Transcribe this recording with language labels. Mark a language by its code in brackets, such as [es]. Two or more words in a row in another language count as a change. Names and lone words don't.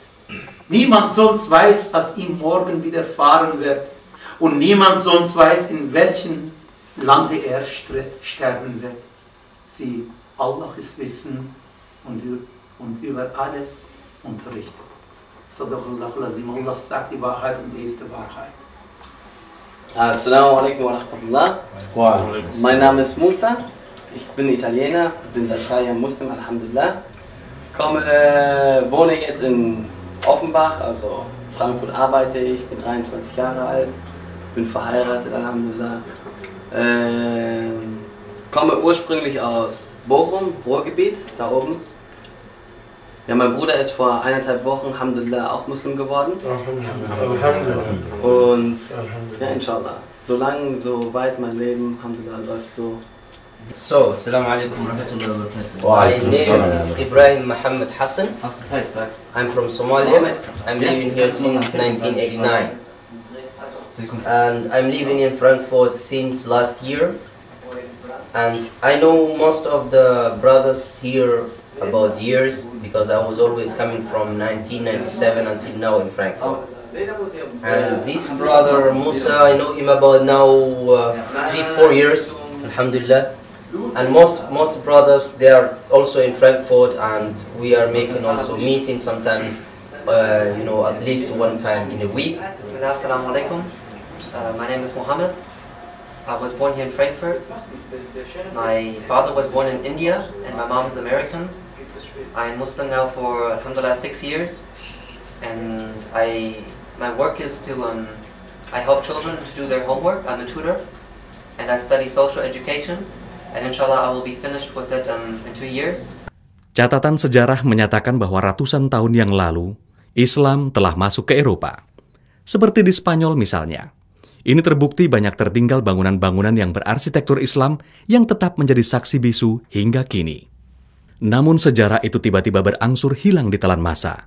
[de] Niemand sonst weiß, was ihm morgen widerfahren wird. Und niemand sonst weiß, in welchem Lande er sterben wird. Sie, Allah ist Wissen und über alles unterrichtet. [ar] صدق الله العظيم, [de] Allah sagt die Wahrheit und er ist die Wahrheit. [ar] السلام عليكم ورحمة الله. [de] Mein Name ist Musa. Ich bin Italiener, bin seit 3 Jahren Muslim, Alhamdulillah. Wohne jetzt in Offenbach, also Frankfurt arbeite ich, bin 23 Jahre alt. bin verheiratet, Alhamdulillah. Komme ursprünglich aus Bochum, Ruhrgebiet, da oben. Ja, mein Bruder ist vor 1,5 Wochen, Alhamdulillah, auch Muslim geworden. Alhamdulillah. Und ja, inshallah. Solange, so weit mein Leben, Alhamdulillah, läuft so. So, [ar] السلام عليكم ورحمة الله وبركاته. [en] My name is Ibrahim Muhammad Hassan. I'm from Somalia. I'm living here since 1989. And I'm living in Frankfurt since last year. And I know most of the brothers here about years, because I was always coming from 1997 until now in Frankfurt. And this brother Musa, I know him about now 3-4 years, Alhamdulillah. And most brothers, they are also in Frankfurt, and we are making also meetings sometimes, you know, at least one time in a week. [ar] بسم الله، السلام عليكم. [en] My name is Muhammad. I was born here in Frankfurt. My father was born in India, and my mom is American. I'm Muslim now for, alhamdulillah, 6 years. And my work is to, I help children to do their homework. I'm a tutor. And I study social education. And inshallah I will be finished with it in 2 years. [id] Catatan sejarah menyatakan bahwa ratusan tahun yang lalu, Islam telah masuk ke Eropa. Seperti di Spanyol misalnya. Ini terbukti banyak tertinggal bangunan-bangunan yang berarsitektur Islam yang tetap menjadi saksi bisu hingga kini. Namun sejarah itu tiba-tiba berangsur hilang di telan masa.